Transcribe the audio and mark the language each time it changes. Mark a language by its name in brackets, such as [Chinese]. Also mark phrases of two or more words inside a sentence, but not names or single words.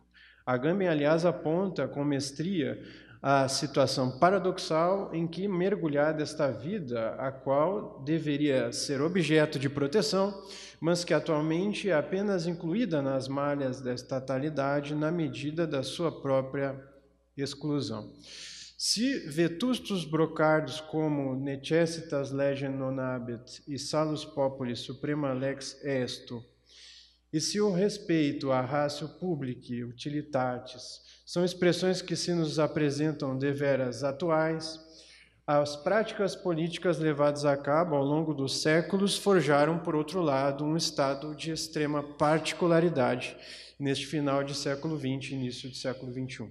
[Portuguese] Agamben, aliás, aponta com mestria a situação paradoxal em que, mergulhada esta vida, a qual deveria ser objeto de proteção, mas que atualmente é apenas incluída nas malhas da estatalidade na medida da sua própria exclusão. Se vetustos brocardos como [Latin] necessitas legem non habet [Portuguese] e [Latin] salus populi suprema lex esto, [Portuguese] e se o respeito à [Latin] ratio publici utilitatis [Portuguese] são expressões que se nos apresentam deveras atuais, as práticas políticas levadas a cabo ao longo dos séculos forjaram, por outro lado, um estado de extrema particularidade neste final de século XX e início de século XXI.